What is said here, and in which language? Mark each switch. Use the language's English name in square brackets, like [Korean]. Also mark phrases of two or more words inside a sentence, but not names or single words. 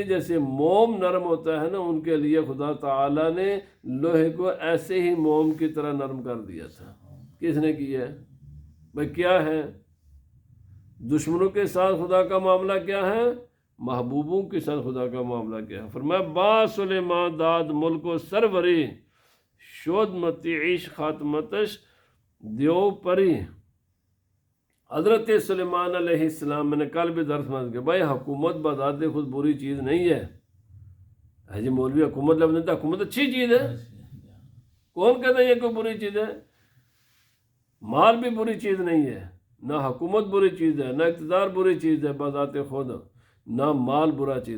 [Urdu] جیسے موم نرم ہوتا ہے نا، ان کے لیے خدا تعالیٰ نے لوہے کو ایسے ہی موم کی طرح نرم کر دیا تھا. کس نے کیا ہے بھائی؟ کیا ہے؟ دشمنوں کے ساتھ خدا کا معاملہ کیا ہے؟ محبوبوں کے ساتھ خدا کا معاملہ کیا ہے؟ فرمایا [Persian] با سلیمان داد ملک و سروری، شود متعیش خاتمتش دیو پری. [Urdu] حضرت سلیمان [Arabic] علیہ السلام، [Urdu] میں نے کل بھی درس میں کہا بھائی حکومت بذات خود بری چیز نہیں ہے. جی مولوی حکومت لفظ نہیں تھا، حکومت اچھی چیز ہے. کون کہتا ہے یہ کوئی بری چیز ہے؟ مال بھی بری چیز نہیں ہے، نہ حکومت بری چیز ہے، نہ اقتدار بری چیز ہے بذات خود، نہ مال برا چیز ہے.